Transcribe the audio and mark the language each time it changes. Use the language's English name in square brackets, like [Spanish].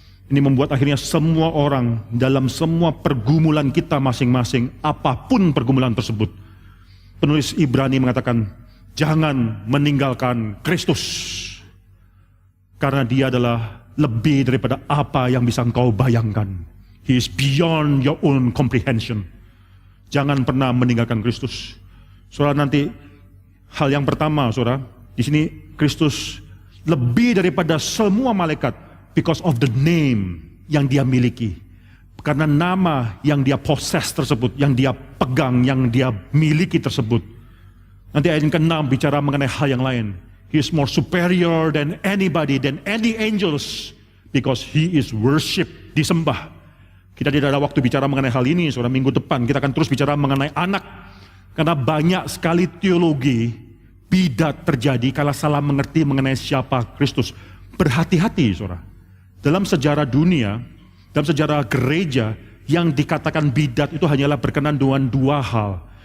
[Indonesian] Ini membuat akhirnya semua orang dalam semua pergumulan kita masing-masing, apapun pergumulan tersebut. Penulis Ibrani mengatakan, jangan meninggalkan Kristus. Karena dia adalah lebih daripada apa yang bisa engkau bayangkan. [English] He is beyond your own comprehension. [Indonesian] Jangan pernah meninggalkan Kristus. Saudara, nanti hal yang pertama, saudara, di sini Kristus lebih daripada semua malaikat [English] because of the name [Indonesian] yang dia miliki. Karena nama yang dia possess tersebut, yang dia pegang, yang dia miliki tersebut. Nanti ayat yang ke-6 bicara mengenai hal yang lain. [English] He is more superior than anybody, than any angels, because he is worship, disembah. [Indonesian] Kita tidak ada waktu bicara mengenai hal ini, saudara. Minggu depan kita akan terus bicara mengenai anak. Karena banyak sekali teologi bidat terjadi kalau salah mengerti mengenai siapa Kristus. Berhati-hati, saudara. Dalam sejarah dunia, dalam sejarah gereja, yang dikatakan bidat itu hanyalah berkenan dengan dua hal.